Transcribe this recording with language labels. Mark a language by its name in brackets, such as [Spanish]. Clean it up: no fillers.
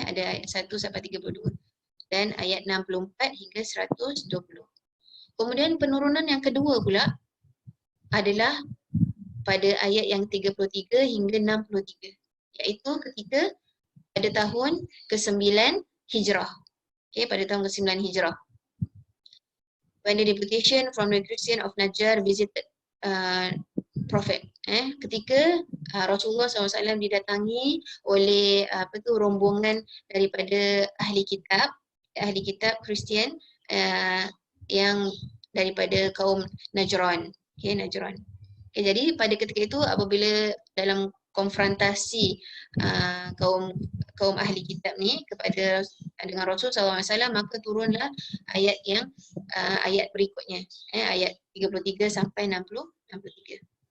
[Malay] Ada ayat 1 sampai 32 dan ayat 64 hingga 120. Kemudian penurunan yang kedua pula adalah pada ayat yang 33 hingga 63. Iaitu ketika pada tahun ke-9 Hijrah. Okay, pada tahun ke-9 Hijrah. [English] When the deputation from the Christian of Najjar visited Prophet. [Malay] Ketika Rasulullah SAW didatangi oleh rombongan daripada ahli kitab Kristian yang daripada kaum Najran. Okay, Najran. Okay, jadi pada ketika itu apabila dalam konfrontasi kaum ahli kitab ni kepada dengan Rasul SAW, maka turunlah ayat yang ayat berikutnya, ayat 33 sampai 63.